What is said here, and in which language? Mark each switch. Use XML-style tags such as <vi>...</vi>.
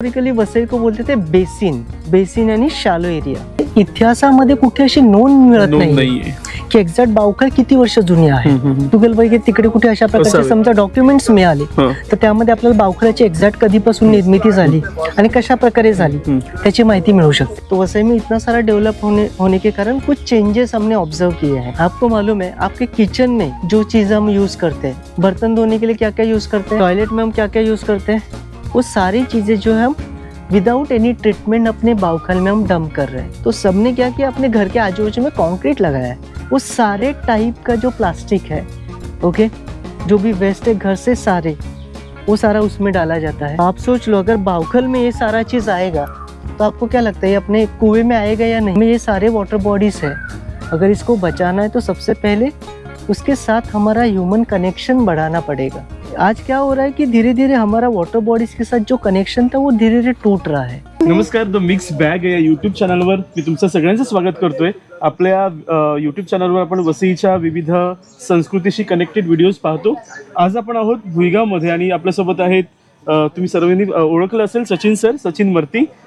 <hi>Historically Vasai को बोलते थे बेसिन आणि शॅलो एरिया.</hi> <mr>इतिहासामध्ये कुठे अशी नोंद मिळत नाही की एक्झॅक्ट बावखळ किती वर्ष जुनी आहे. गुगल वगैरे तिकडे कुठे अशा प्रकारचे समजा डॉक्युमेंट्स मिळाले तर त्यामध्ये आपल्याला बावखळ्याची एक्झॅक्ट कधीपासून निर्मिती झाली आणि कशा प्रकारे झाली त्याची माहिती मिळू शकते.</mr> <hi>तो वसई में इतना सारा डेवलप होने के कारण कुछ चेंजेस हमने ऑब्जर्व किए हैं. आपको मालूम है आपके किचन में जो चीज हम यूज करते हैं, बर्तन धोने के लिए क्या क्या यूज करते हैं, टॉयलेट में हम क्या क्या यूज करते हैं, वो सारी चीजें जो है हम विदाउट एनी ट्रीटमेंट अपने बावखल में हम डंप कर रहे हैं. तो सबने क्या किया, अपने घर के आजू बाजू में कंक्रीट लगाया है. वो सारे टाइप का जो प्लास्टिक है, ओके, जो भी वेस्ट है घर से सारे, वो सारा उसमें डाला जाता है. आप सोच लो अगर बावखल में ये सारा चीज आएगा तो आपको क्या लगता है ये अपने कुएं में आएगा या नहीं. ये सारे वाटर बॉडीज है, अगर इसको बचाना है तो सबसे पहले उसके साथ हमारा ह्यूमन कनेक्शन बढ़ाना पड़ेगा. आज क्या हो रहा है कि धीरे धीरे हमारा वाटर बॉडीज के साथ जो कनेक्शन था वो धीरे धीरे टूट रहा है.</hi> <mr>नमस्कार, द मिक्स बॅग या यूट्यूब चॅनलवर मी तुमचं सगळ्यांचं स्वागत करतोय. आपल्या यूट्यूब चॅनलवर आपण वसईच्या विविध संस्कृतीशी कनेक्टेड व्हिडिओज पाहतो. आज आपण आहोत भुईगावमध्ये आणि आपल्यासोबत आहेत तुम्ही सर्वांनी ओळखलं असेल सचिन सर, सचिन मर्ती.</mr>